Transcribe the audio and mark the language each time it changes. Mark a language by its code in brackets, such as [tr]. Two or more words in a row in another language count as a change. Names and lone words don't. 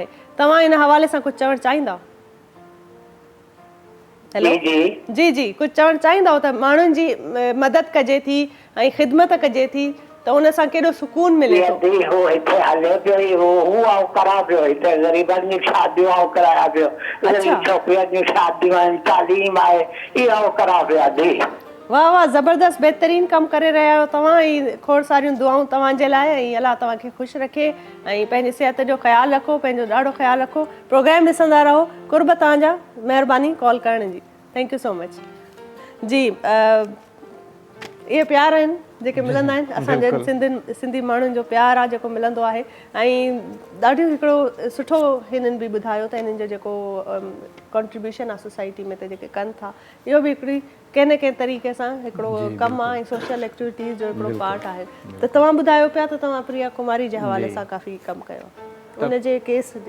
[sd] तव्हां इन हवाले सां कुझु चवणु चाहींदा? हेलो जी जी, कुझु चवणु चाहींदव त माण्हुनि जी मदद कजे थी ऐं ख़िदमत कजे थी त उन सां केॾो सुकून मिले थो? हिते हले पियो, हू करां पियो, हिते ग़रीबनि जी शादियूं कराया पियो, छोकिरियुनि जूं शादियूं आहिनि, तालीम आहे, इहो करां पिया दी। वाह वाह, ज़बरदस्त, बहितरीन कमु करे रहिया आहियो तव्हां, ऐं खोड़ सारियूं दुआऊं तव्हांजे लाइ, ऐं अलाह तव्हांखे ख़ुशि रखे ऐं पंहिंजी सिहत जो ख़्यालु रखो, पंहिंजो ॾाढो ख़्यालु रखो। प्रोग्राम ॾिसंदा रहो। कुर्ब तव्हांजा, महिरबानी कॉल करण जी। [en] Thank you so much. [sd] जी इहे प्यार आहिनि जेके मिलंदा आहिनि असांजे सिंधी माण्हुनि जो प्यार आहे जेको मिलंदो आहे ऐं ॾाढो हिकिड़ो सुठो हिननि बि ॿुधायो त हिननि जो जेको कॉन्ट्रीब्यूशन आहे सोसाइटी में त जेके कनि था इहो बि हिकिड़ी कंहिं न कंहिं तरीक़े सां हिकिड़ो कमु आहे ऐं [en] social activities [sd] जो हिकिड़ो पार्ट आहे त तव्हां ॿुधायो पिया त तव्हां प्रिया कुमारी जे हवाले सां काफ़ी कमु कयो उन जे केस जे